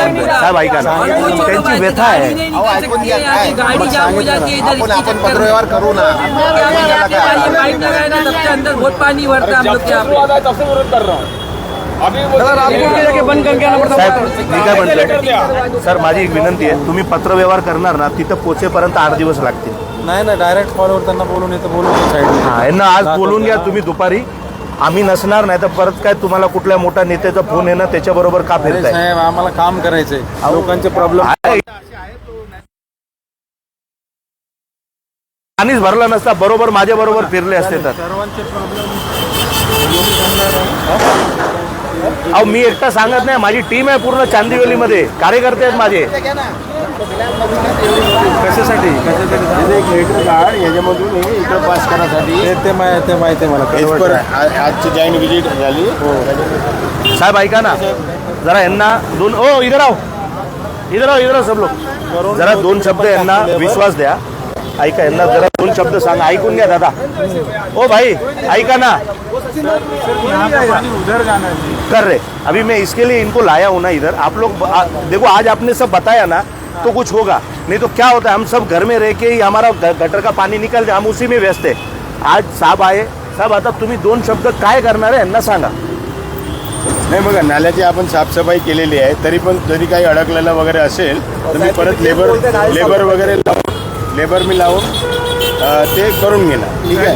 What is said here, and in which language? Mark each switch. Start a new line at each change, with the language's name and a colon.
Marathi: साहेब ऐका ना, त्यांची व्यथा आहे.
Hindi: गाड़ी जाम हो जाती है इधर.
Marathi: आपण पत्रव्यवहार करू ना.
Hindi: पाइप लगाया ना, सबसे अंदर बहुत पानी भरता है हम लोग के यहाँ पे. तब से विरोध कर रहा हूँ. अभी
Marathi: साहेब मी काय म्हणतोय सर, माझी एक विनंती आहे, तुम्ही पत्रव्यवहार करणार ना, तिथं पोचेपर्यंत 8 दिवस लागतील. नाही ना, डायरेक्ट कॉलवर त्यांना बोलून येतं, बोलून साईड. हा, यांना आज बोलून घ्या तुम्ही दुपारी, आम्ही नसणार, नाही तर परत काय तुम्हाला कुठल्या मोठ्या नेत्याचा फोन येणं, त्याच्याबरोबर का फिरताय. साहेब आम्हाला काम करायचंय, लोकांचे प्रॉब्लेम. पाणीच भरला नसता, बरोबर माझ्या बरोबर फिरले असते तर. सर्वांचे प्रॉब्लेम. अहो मी एकटा सांगत नाही, माझी टीम आहे पूर्ण चांदिवलीमध्ये, कार्यकर्ते आहेत माझे. कशासाठी एक लेटर काढ, याच्यामधून हे इकडं पास करण्यासाठी. ते माहिती आहे मला. आजची जॉईन विजिट झाली. साहेब ऐका ना जरा, यांना दोन,
Hindi: ओ इधर आओ, इधर आओ, इधर आओ सब लोग,
Marathi: जरा 2 शब्द यांना विश्वास द्या. ऐका, यांना जरा 2 शब्द सांगा, ऐकून घ्या दादा. ओ भाई ऐका ना,
Hindi: उधर जाना कर रहे अभी मैं इसके लिए इनको लाया हूँ ना इधर. आप लोग देखो, आज आपने सब बताया ना तो कुछ होगा, नहीं तो क्या होता है, हम सब घर में रह के ही हमारा गटर का पाणी निकल जाए, हम उसी में व्यस्त है. आज साहब आए,
Marathi: साहब आता तुम्ही 2 शब्द काय करणार आहे यांना सांगा. नाही बघा, नाल्याची आपण साफसफाई केलेली आहे, तरी पण जरी काही अडकलेलं वगैरे असेल तर मी परत लेबर वगैरे लेबर मी लावून ते करून घेणार. ठीक आहे.